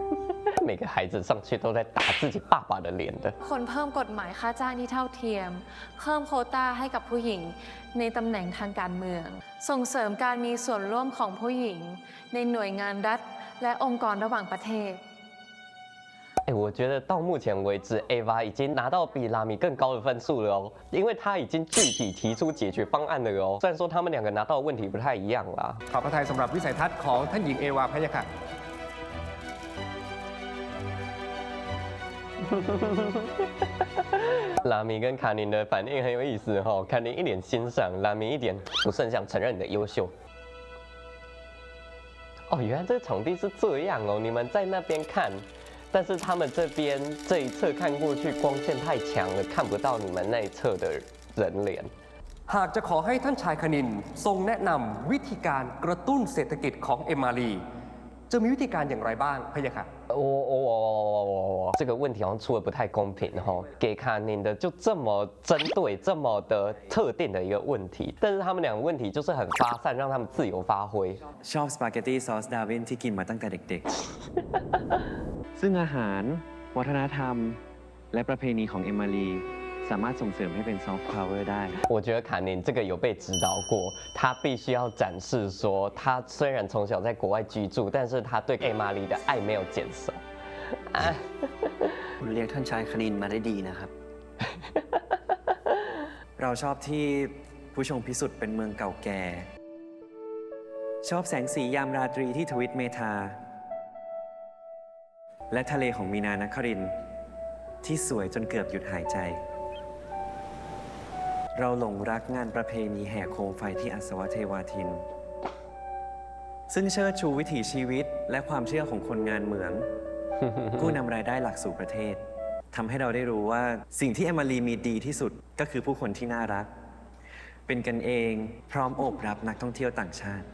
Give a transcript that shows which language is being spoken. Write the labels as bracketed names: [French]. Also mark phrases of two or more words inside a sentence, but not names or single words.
[Chinese] 每个孩子上去都在打自己爸爸的脸的。 [Thai] ๆ คนเพิ่มกฎหมายค่าจ้างที่เท่าเทียม เพิ่มโควต้าให้กับผู้หญิงในตำแหน่งทางการเมือง ส่งเสริมการมีส่วนร่วมของผู้หญิง ในหน่วยงานรัฐและองค์กรระหว่างประเทศ [Chinese] 哎，我觉得到目前为止，Ava 已经拿到比拉米更高的分数了哦，因为他已经具体提出解决方案了哦。虽然说他们两个拿到的问题不太一样啦。 [Thai] ขอบพระทัยสำหรับวิสัยทัศน์ของท่านหญิงเอวาพะยะค่ะ [Chinese] 拉米跟卡宁的反应很有意思哈、哦，卡宁一脸欣赏，拉米一点不是很想承认你的优秀。哦，原来这个场地是这样哦，你们在那边看。但是他们这边这一侧看过去光线太强了，看不到你们那一侧的人脸。 [Thai] หากจะขอให้ท่านชายคณินทรงแนะนำวิธีการกระตุ้นเศรษฐกิจของเอมมารี จะมีวิธีการอย่างไรบ้างพะยะค่ะ [Chinese] 这个问题好像出的不太公平哈、哦，给卡宁的就这么针对这么的特定的一个问题，但是他们两个问题就是很发散，让他们自由发挥。 [Thai] ชอบสปาเกตตี้ซอสดาวินที่กินมาตั้งแต่เด็กๆ ซึ่งอาหาร วัฒนธรรม และประเพณีของเอมมารีสามารถส่งเสริมให้เป็นซอฟต์พาวเวอร์ได้ [Chinese] 我觉得卡宁这个有被指导过，他必须要展示说，他虽然从小在国外居住，但是他对艾玛丽的爱没有减少。 [Thai] คุณเรียกท่านชายคณินมาได้ดีนะครับ เราชอบที่ผู้ชงพิสุทธิ์เป็นเมืองเก่าแก่ ชอบแสงสียามราตรีที่ทวิตเมธา และทะเลของมีนานครินทร์ที่สวยจนเกือบหยุดหายใจ เราหลงรักงานประเพณีแห่โคมไฟที่อัศวเทวาทิน ซึ่งเชิดชูวิถีชีวิตและความเชื่อของคนงานเหมือง กู้นำรายได้หลักสู่ประเทศทำให้เราได้รู้ว่าสิ่งที่เอมารีมีดีที่สุดก็คือผู้คนที่น่ารัก เป็นกันเองพร้อมโอบรับนักท่องเที่ยวต่างชาติ